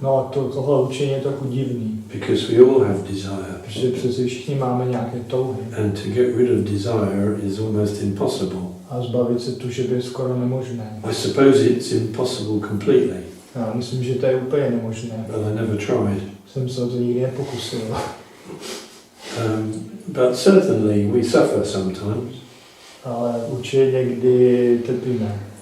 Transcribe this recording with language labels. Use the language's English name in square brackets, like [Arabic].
[Czech] Tohle učení je trochu divný. [English] Because we all have desire. [Czech] Protože přece všichni máme nějaké touhy. [English] And to get rid of desire is almost impossible. [Czech] A zbavit se tužby je skoro nemožné. [English] I suppose it's impossible completely. [Czech] Já myslím, že to je úplně nemožné. [English] But I never tried. [Czech] Jsem se o to nikdy nepokusil. [English] But certainly we suffer sometimes. [Czech] Ale určitě někdy trpíme.